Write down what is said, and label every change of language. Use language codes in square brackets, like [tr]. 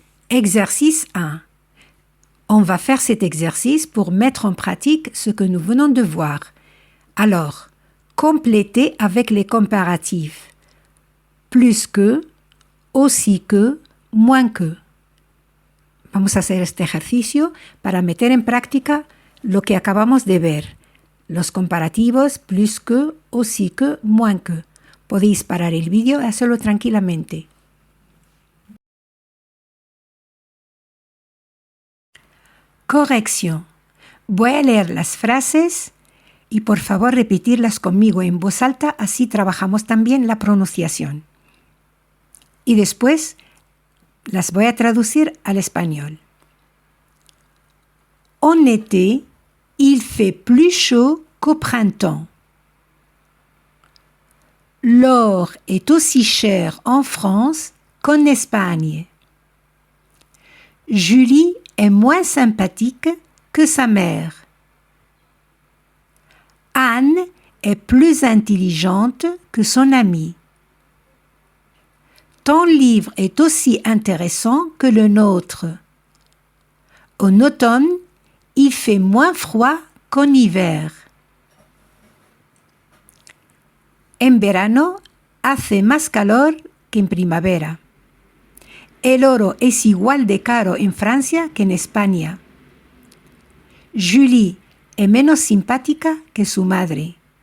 [fr] Exercice 1. On va faire cet exercice pour mettre en pratique ce que nous venons de voir. Alors, complétez avec les comparatifs. Plus que, aussi que, moins que. [es] Vamos a hacer este ejercicio para meter en práctica lo que acabamos de ver. Los comparativos plus que, aussi que, moins que. Podéis parar el vídeo y hacerlo tranquilamente. Corrección. Voy a leer las frases y por favor repetirlas conmigo en voz alta, así trabajamos también la pronunciación. Y después las voy a traducir al español. [fr] En été, il fait plus chaud qu'au printemps. L'or est aussi cher en France qu'en Espagne. Julie est moins sympathique que sa mère. Anne est plus intelligente que son amie. Ton livre est aussi intéressant que le nôtre. En automne, il fait moins froid qu'en hiver. [es] En verano hace más calor que en primavera. El oro es igual de caro en Francia que en España. Julie es menos simpática que su madre.